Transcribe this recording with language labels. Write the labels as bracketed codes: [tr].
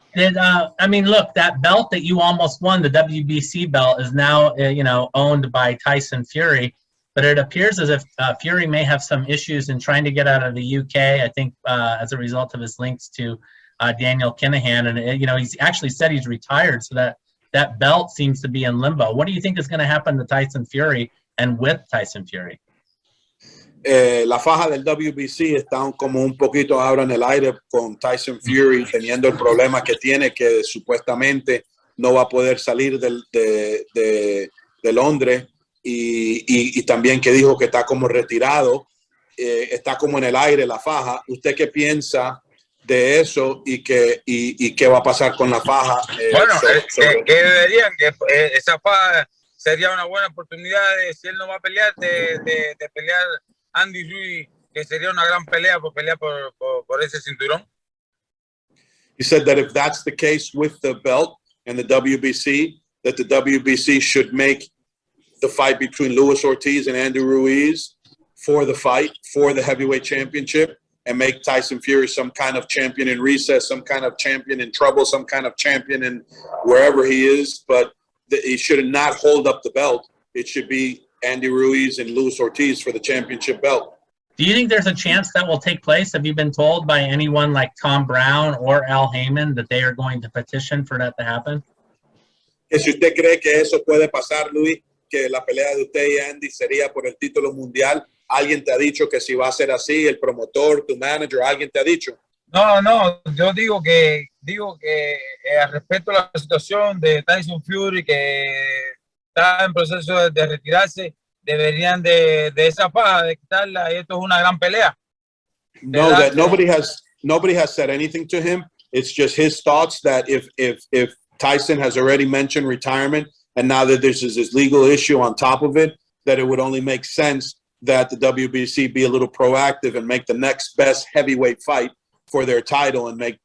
[en] Look, that belt that you almost won, the WBC belt, is now owned by Tyson Fury, but it appears as if Fury may have some issues in trying to get out of the UK. I think as a result of his links to Daniel Kinahan, and he's actually said he's retired, so that belt seems to be in limbo. What do you think is going to happen to Tyson Fury and with Tyson Fury? [es] La faja del WBC está como un poquito ahora en el aire con Tyson Fury teniendo el problema que tiene, que supuestamente no va a poder salir de Londres y también que dijo que está como retirado, está como en el aire la faja. ¿Usted qué piensa de eso y qué va a pasar con la faja? Que deberían, que esa faja sería una buena oportunidad si él no va a pelear, de pelear Andy Ruiz, que sería una gran pelea por pelear por ese cinturón. [en] He said that if that's the case with the belt and the WBC, that the WBC should make the fight between Luis Ortiz and Andy Ruiz for the fight, for the heavyweight championship, and make Tyson Fury some kind of champion in recess, some kind of champion in trouble, some kind of champion in wherever he is. But he should not hold up the belt. It should be Andy Ruiz and Luis Ortiz for the championship belt. Do you think there's a chance that will take place? Have you been told by anyone like Tom Brown or Al Heyman that they are going to petition for that to happen? [es] Que si usted cree que eso puede pasar, Luis, que la pelea de usted y Andy sería por el título mundial, ¿alguien te ha dicho que si va a ser así, el promotor, tu manager, alguien te ha dicho? No, yo digo que al respecto a la situación de Tyson Fury, que está en proceso de retirarse, deberían de esa faja, de quitarla, y esto es una gran pelea. [en] No, that nobody has said anything to him. It's just his thoughts that if Tyson has already mentioned retirement, and now that there's this legal issue on top of it, that it would only make sense that the WBC be a little proactive and make the next best heavyweight fight for their title and